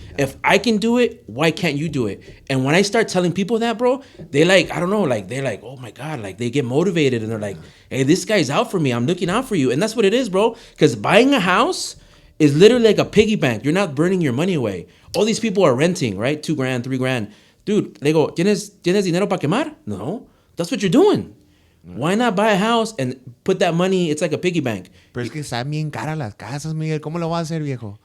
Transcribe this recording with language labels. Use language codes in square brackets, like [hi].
[en] If I can do it, why can't you do it? And when I start telling people that, bro, they like, I don't know, like, they're like, oh my God, like they get motivated and they're like, hey, this guy's out for me. I'm looking out for you. And that's what it is, bro. Because buying a house is literally like a piggy bank. You're not burning your money away. All these people are renting, right? $2,000, $3,000. Dude, they go, [es] ¿Tienes dinero para quemar? [en] No. That's what you're doing. Why not buy a house and put that money? It's like a piggy bank. [es] Pero es que están bien caras las casas, Miguel. ¿Cómo lo vas a hacer, viejo?